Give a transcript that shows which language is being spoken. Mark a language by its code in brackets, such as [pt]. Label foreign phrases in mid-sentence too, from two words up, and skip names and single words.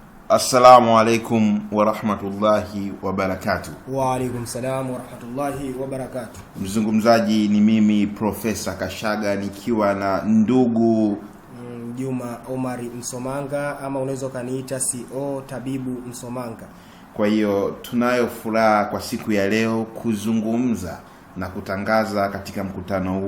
[ar] السلام عليكم ورحمة الله وبركاته. وعليكم السلام ورحمة الله وبركاته. [sw] Mzungumzaji ni mimi Profesa Kashaga nikiwa na ndugu Juma Omari Msomanga, ama unaweza kaniita CO Tabibu Msomanga. Kwa hiyo tunayo furaha kwa siku ya leo kuzungumza na kutangaza katika mkutano huu